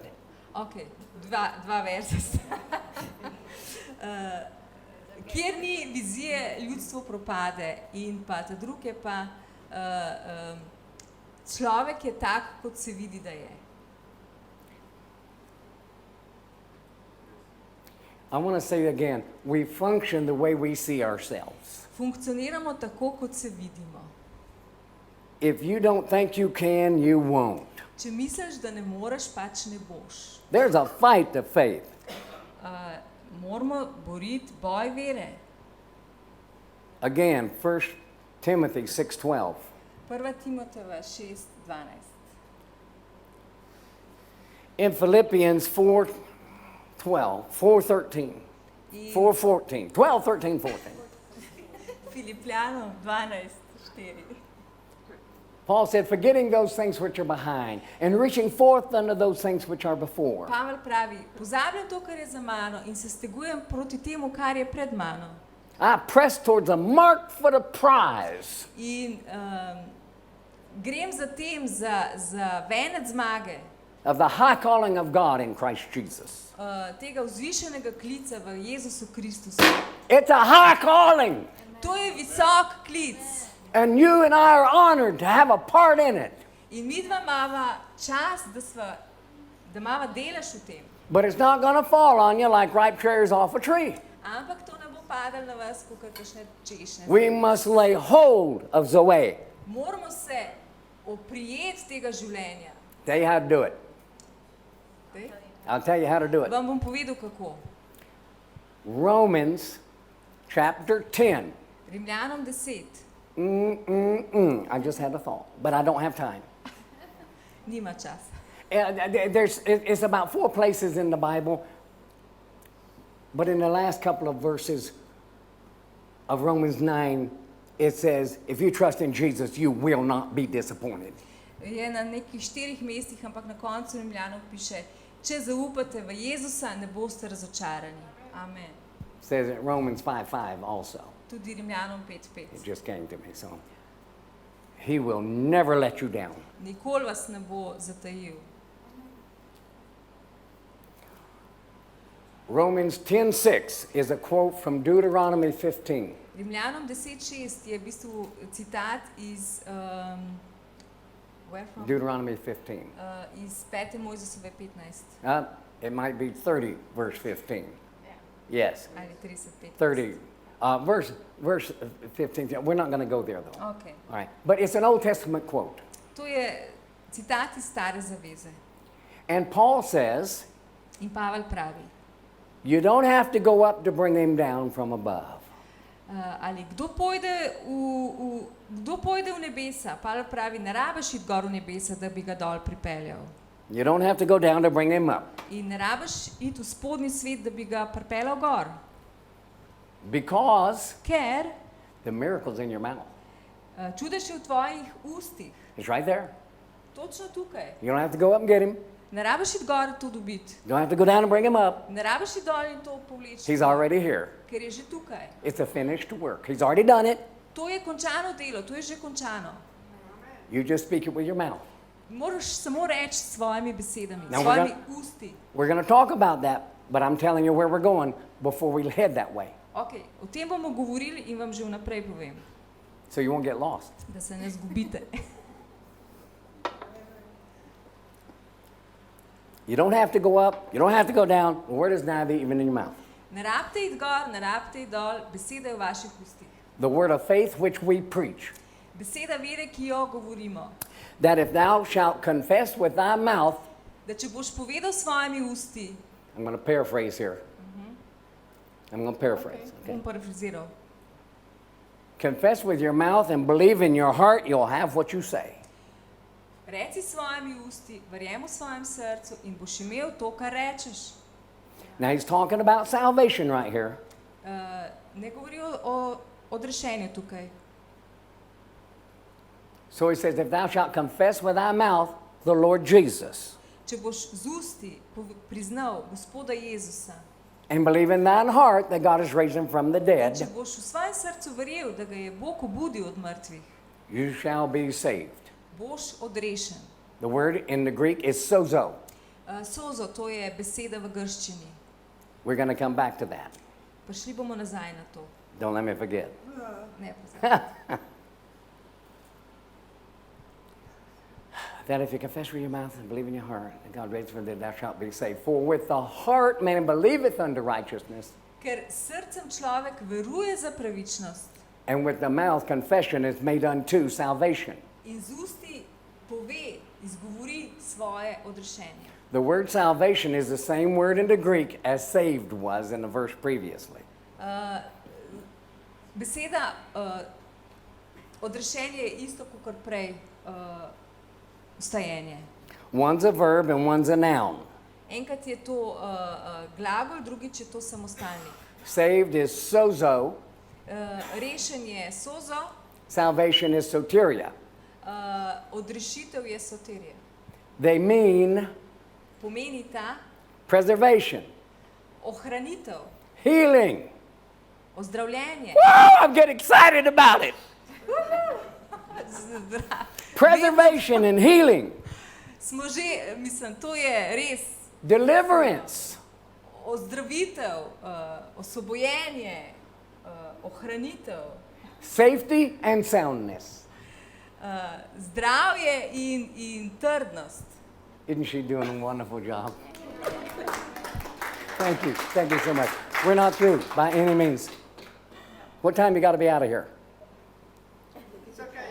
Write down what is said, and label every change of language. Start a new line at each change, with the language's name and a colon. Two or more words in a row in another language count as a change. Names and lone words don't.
Slovenian: Ok, dva verza sta. Kjer ni vizije, ljudstvo propade in pa ta drug je pa človek je tak, kot se vidi, da je.
English: I want to say again, we function the way we see ourselves.
Slovenian: Funkcioniramo tako, kot se vidimo.
English: If you don't think you can, you won't.
Slovenian: Če misliš, da ne moreš, pač ne boš.
English: There's a fight to faith.
Slovenian: Moramo boriti boj vere.
English: Again, 1 Timothy 6:12.
Slovenian: 1. Timotejeva 6:12.
English: In Philippians 4:12, 4:13, 4:14, 12, 13, 14.
Slovenian: Filipljanom 12:4.
English: Paul said, forgetting those things which are behind and reaching forth unto those things which are before.
Slovenian: Pavel pravi, pozabljam to, kar je za mano in se stegujem proti temu, kar je pred mano.
English: I press towards a mark for the prize.
Slovenian: In grem za tem, za venec zmage,
English: Of the high calling of God in Christ Jesus.
Slovenian: Tega vzvišenega klica v Jezusu Kristusu.
English: It's a high calling.
Slovenian: To je visok klic.
English: And you and I are honored to have a part in it.
Slovenian: In mi dva imava čast, da imava delež v tem.
English: But it's not going to fall on you like ripe cherries off a tree.
Slovenian: Ampak to ne bo padalo na vas, kot kakšne češnje.
English: We must lay hold of Zoe.
Slovenian: Moramo se oprijeti tega življenja.
English: Tell you how to do it. I'll tell you how to do it.
Slovenian: Vam bom povedal, kako.
English: Romans chapter 10.
Slovenian: Rimljanom 10.
English: I just had a thought, but I don't have time.
Slovenian: Nima časa.
English: It's about 4 places in the Bible, but in the last couple of verses of Romans 9, it says, if you trust in Jesus, you will not be disappointed.
Slovenian: Je na nekih 4 mestih, ampak na koncu Rimljanov piše, če zaupate v Jezusa, ne boste razočarani.
English: Amen. It says in Romans 5:5 also.
Slovenian: Tudi Rimljanom 5:5.
English: It just came to me, so he will never let you down.
Slovenian: Nikoli vas ne bo zatajil.
English: Romans 10:6 is a quote from Deuteronomy 15.
Slovenian: Rimljanom 10:6 je v bistvu citat iz
English: where from? Deuteronomy 15.
Slovenian: Iz 5. Mojzesove 15.
English: It might be 30, verse 15. Yes,
Slovenian: Ali 30, 15.
English: 30. Verse 15. We're not going to go there, though. Okay. All right. But it's an Old Testament quote.
Slovenian: To je citat iz Stare zaveze.
English: And Paul says,
Slovenian: In Pavel pravi,
English: you don't have to go up to bring him down from above.
Slovenian: Ali kdo pojde v nebesa? Pavel pravi, ne rabiš iti gor v nebesa, da bi ga dol pripeljal.
English: You don't have to go down to bring him up.
Slovenian: In ne rabiš iti v spodnji svet, da bi ga pripeljal gor.
English: Because
Slovenian: Ker
English: the miracle's in your mouth.
Slovenian: čudež je v tvojih ustih.
English: It's right there.
Slovenian: Točno tukaj.
English: You don't have to go up and get him.
Slovenian: Ne rabiš iti gor to dobiti.
English: You don't have to go down and bring him up.
Slovenian: Ne rabiš iti dol in to povleči.
English: He's already here.
Slovenian: Ker je že tukaj.
English: It's a finished work. He's already done it.
Slovenian: To je končano delo, to je že končano.
English: You just speak it with your mouth.
Slovenian: Moraš samo reči s svojimi besedami, s
English: Now
Slovenian: svojimi usti.
English: We're going to talk about that, but I'm telling you where we're going before we head that way.
Slovenian: Ok, o tem bomo govorili in vam že vnaprej povem,
English: So you won't get lost.
Slovenian: da se ne zgubite.
English: You don't have to go up, you don't have to go down. The word is neither, even in your mouth.
Slovenian: Ne rabite iti gor, ne rabite iti dol, beseda je v vaših ustih.
English: The word of faith which we preach.
Slovenian: Beseda vere, ki jo govorimo.
English: That if thou shalt confess with thy mouth,
Slovenian: Da če boš povedal s svojimi usti,
English: I'm going to paraphrase here. I'm going to paraphrase.
Slovenian: bom
English: Okay?
Slovenian: parafraziral.
English: Confess with your mouth and believe in your heart, you'll have what you say.
Slovenian: Reci s svojimi usti, verjemi v svojem srcu in boš imel to, kar rečeš.
English: Now he's talking about salvation right here.
Slovenian: Ne govori o odrešenju tukaj.
English: So he says, if thou shalt confess with thy mouth the Lord Jesus
Slovenian: Če boš z usti priznal Gospoda Jezusa,
English: and believe in thine heart that God has raised him from the
Slovenian: če
English: dead,
Slovenian: boš v svojem srcu verjel, da ga je Bog obudil od mrtvih,
English: you shall be saved.
Slovenian: boš odrešen.
English: The word in the Greek is sozo.
Slovenian: Sozo, to je beseda v grščini.
English: We're going to come back to that.
Slovenian: Prišli bomo nazaj na to.
English: Don't let me forget.
Slovenian: Ne pozabi.
English: That if you confess with your mouth and believe in your heart that God raised from the dead, thou shalt be saved. For with the heart man believeth unto righteousness,
Slovenian: Ker srcem človek veruje za pravičnost
English: and with the mouth confession is made unto salvation.
Slovenian: in z usti pove, izgovori svoje odrešenje.
English: The word salvation is the same word in the Greek as saved was in the verse previously.
Slovenian: Beseda odrešenje je isto kot prej vstajenje.
English: One's a verb and one's a noun.
Slovenian: Enkrat je to glagol, drugič je to samostalnik.
English: Saved is sozo,
Slovenian: Rešen je sozo,
English: salvation is soteria.
Slovenian: odrešitev je soterija.
English: They mean
Slovenian: Pomeni ta
English: preservation,
Slovenian: ohranitev,
English: healing.
Slovenian: ozdravljenje.
English: Woo, I'm getting excited about it. Preservation and healing,
Slovenian: Smo že, mislim, to je res
English: deliverance,
Slovenian: ozdravitev, osvobojenje, ohranitev,
English: safety and soundness.
Slovenian: zdravje in trdnost.
English: Isn't she doing a wonderful job? Thank you so much. We're not through by any means. What time you got to be out of here? It's okay.